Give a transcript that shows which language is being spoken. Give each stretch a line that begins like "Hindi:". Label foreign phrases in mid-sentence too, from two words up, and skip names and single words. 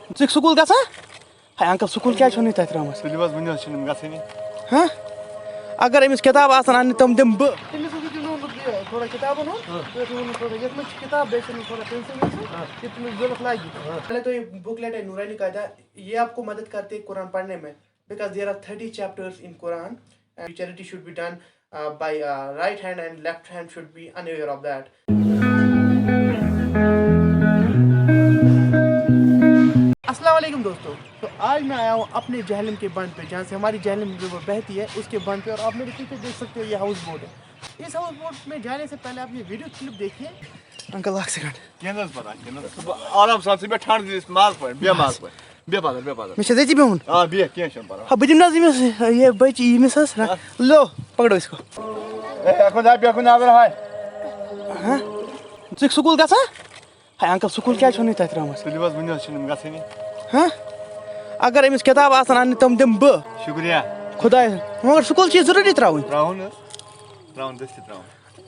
Kashmiri: ژٕ سکوٗل گژھان ہے انکل سکوٗل کیٛازِ چھو نہٕ تۄہہِ ترٛٲمٕژ گژھٲنی اگر أمِس کِتاب آسن اَننہِ تِم دِمہٕ بہٕ تٔمِس اوسُکھ دِنومُت تھوڑا کِتابن ہُنٛد تھوڑا یَتھ منٛز چھِ کِتاب بیٚیہِ چھِ تھوڑا پینسل وینسل یہِ تٔمِس ضوٚرتھ لگہِ
Urdu: پہلے تو یہ بک لیٹ ہے نورانی قاعدہ یہ آپ کو مدد کرتے قرآن پڑھنے میں
English: because there are 30 chapters in Quran and charity should be done by right hand and left hand should be unaware of that.
Urdu: السلام علیکم دوستو. تو آج میں آیا ہوں اپنے جہلم کے بند پہ جہاں سے ہماری جہلم ریور بہتی ہے اس کے بند پہ, اور آپ میرے پیچھے دیکھ سکتے ہو یہ ہاؤس بوٹ ہے. اس ہاؤس بوٹ میں جانے سے پہلے آپ یہ ویڈیو کلپ دیکھیے.
Kashmiri: انکل اکھ سیکنڈ آرام سان ژٕ بیٚہہ ٹھنڈ دِس ماز پٲٹھۍ بیٚہہ ماز پٲٹھۍ بیٚہہ پَتہٕ مےٚ چھا ژےٚ تہِ بِہُن بیٚہہ کینٛہہ چھُنہٕ پَرواے بہٕ دِمہٕ نہ حظ أمِس یہِ بٔچی ییٚمِس حظ
Urdu: لو پکڑو اس کو
Kashmiri: بیٚہہ کُن نٮ۪بر ہاے ژٕ سکوٗل گژھان ہے انکل سکوٗل کیٛازِ چھو نہٕ تۄہہِ ترٛٲمٕژ تُلِو حظ ؤنِو حظ چھِنہٕ گژھٲنی اگر أمِس کِتاب آسن اَننہِ تِم دِمہٕ بہٕ شُکریہ خۄداے مگر سکوٗل چھِ یہِ ضروٗری ترٛاوٕنۍ ترٛاوُن حظ ترٛاوُن دٔستی ترٛاوُن